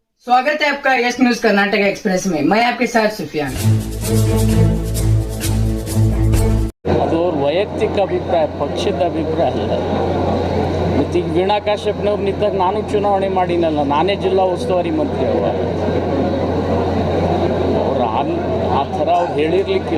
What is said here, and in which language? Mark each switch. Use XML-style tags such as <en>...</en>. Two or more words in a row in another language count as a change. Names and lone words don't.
<hi>स्वागत है आपका यस न्यूज कर्नाटक एक्सप्रेस में। मैं आपके साथ सुफियान।</hi> <kn>ಅದು ವೈಯಕ್ತಿಕ ಅಭಿಪ್ರಾಯ, ಪಕ್ಷದ ಅಭಿಪ್ರಾಯ ಅಲ್ಲ. ಮತ್ತು ಈಗ ವೀಣಾ ಕಾಶ್ಯಪ್ನವ್ರು ನಿಂತಾಗ ನಾನು ಚುನಾವಣೆ ಮಾಡಿನಲ್ಲ, ನಾನೇ ಜಿಲ್ಲಾ ಉಸ್ತುವಾರಿ ಮಂತ್ರಿ. ಅವ್ರು ಆ ಥರ ಅವ್ರು ಹೇಳಿರ್ಲಿಕ್ಕಿಲ್ಲ.</kn>